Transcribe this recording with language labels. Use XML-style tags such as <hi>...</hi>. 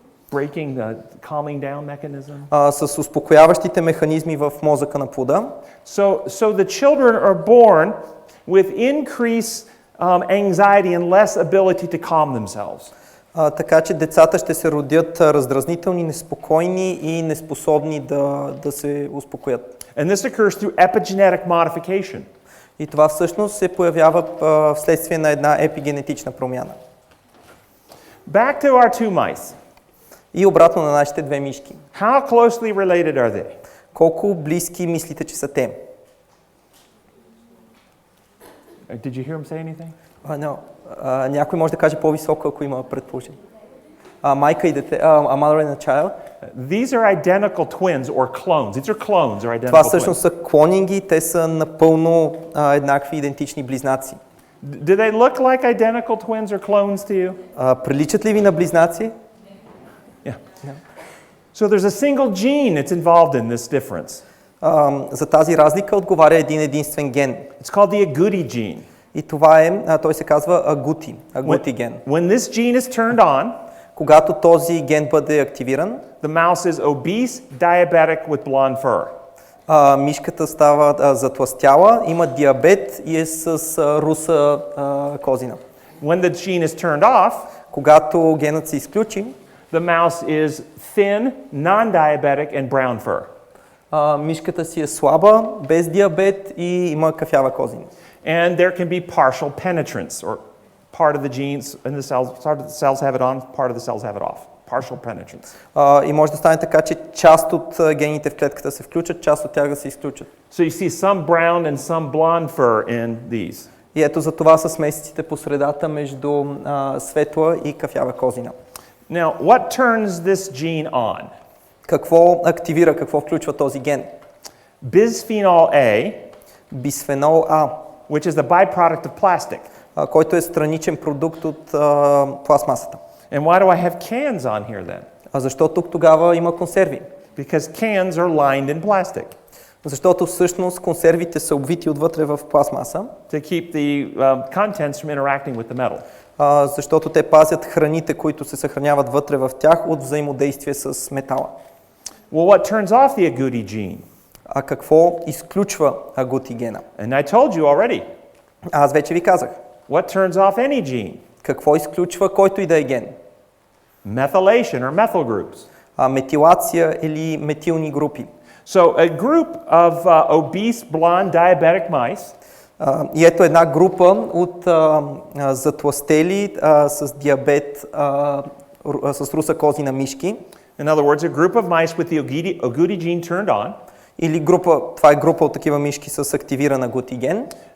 <en>Braking, the calming down mechanism.</en> <bg>с успокояващите механизми в мозъка на плода.</bg> <en>So the children are born with increased anxiety and less ability to calm themselves.</en> <bg>Така че децата ще се родят раздразнителни, неспокойни и неспособни да се успокоят.</bg> <en>And this occurs through epigenetic modification.</en> <bg>И това всъщност се появява вследствие на една епигенетична промяна.</bg> <en>Back to our two mice.</en> <bg>И обратно на нашите две мишки.</bg> <en>How closely related are they?</en> <bg>Колко близки мислите, че са те?</bg> <en>Did you hear him say anything?</en> <bg>Някой може да каже по-високо, ако има предположение. майка и дете,</bg> <en>a mother and a child. These are identical twins or clones. These are clones or identical</en> <bg>Това</bg> <en>twins.</en> <bg>всъщност са клонинги, те са напълно еднакви идентични близнаци.</bg> <en>Do they look like identical twins or clones to you?</en> <bg>Приличат ли ви на близнаци?</bg> <en>Yeah. So there's a single gene that's involved in this difference.</en> <bg>За тази разлика отговаря един единствен ген.</bg> <en>It's called the agouti gene.</en> <bg>И това е, той се казва агути ген.</bg> <en>When this gene is turned on,</en> <bg>Когато този ген бъде активиран,</bg> <en>the mouse is obese, diabetic with blonde fur.</en> <bg>Мишката става затлъстяла, има диабет и е с руса козина.</bg> <en>When the gene is turned off,</en> <bg>Когато генът се изключи,</bg> <en>the mouse is thin, non-diabetic and brown fur.</en> <bg>Мишката си е слаба, без диабет и има кафява козина.</bg> <en>And there can be partial penetrance, or part of the genes in the cells, part of the cells have it on, part of the cells have it off. Partial penetrance.</en> <bg>И може да стане така, че част от гените в клетката се включат, част от тях да се изключат.</bg> <en>So you see some brown and some blonde fur in these.</en> <bg>И ето за това са смесиците по средата между светла и кафява козина.</bg> <en>Now, what turns this gene on?</en> <bg>Какво активира, какво включва този ген?</bg> <en>Bisphenol A,</en> <bg>Бисфенол А,</bg> <en>which is the byproduct of plastic.</en> <bg>Който е страничен продукт от пластмасата.</bg> <en>And why do I have cans on here then?</en> <bg>Защо тук тогава има консерви?</bg> <en>Because cans are lined in plastic</en> <bg>Защото всъщност консервите са обвити отвътре в пластмаса,</bg> <en>to keep the contents from interacting with the metal.</en> <bg>Защото те пазят храните, които се съхраняват вътре в тях, от взаимодействие с метала.</bg> <en>Well, what turns off the agouti gene?</en> <bg>А какво изключва агути гена?</bg> <en>And I told you already.</en> <bg>Аз вече ви казах.</bg> <en>What turns off any gene?</en> <bg>Какво изключва който и да е ген?</bg> <en>Methylation or methyl groups.</en> <bg>Метилация или метилни групи.</bg> <en>So a group of obese, blonde, diabetic mice</en> <bg>И ето една група от затлъстели с диабет, с руса козина мишки.</bg> <en>In other words, a group of mice with the agouti gene turned on.</en> <bg>Или това е група от такива мишки с активиран агути ген.</bg>